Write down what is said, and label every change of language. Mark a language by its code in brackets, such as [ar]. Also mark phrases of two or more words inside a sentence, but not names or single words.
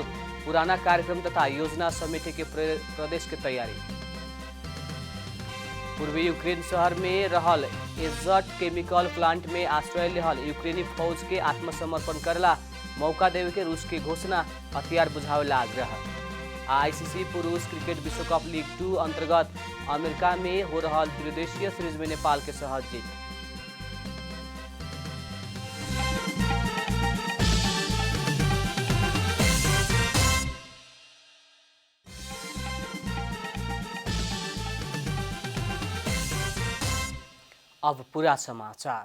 [bho] पुराना कार्यक्रम तथा योजना समेटे के प्रदेश के तैयारी। पूर्वी यूक्रेन शहर में रहल एजट केमिकल प्लांट में आश्रय लेहल यूक्रेनी फौज के आत्मसमर्पण करेला मौका देवे के रूस की घोषणा। हथियार बुझावेला आग्रह। आईसीसी पुरुष क्रिकेट विश्व कप लीग 2 अंतर्गत अमेरिका में हो रहल त्रिदेशीय सीरीज में नेपाल के सहज जीत। अब पूरा समाचार।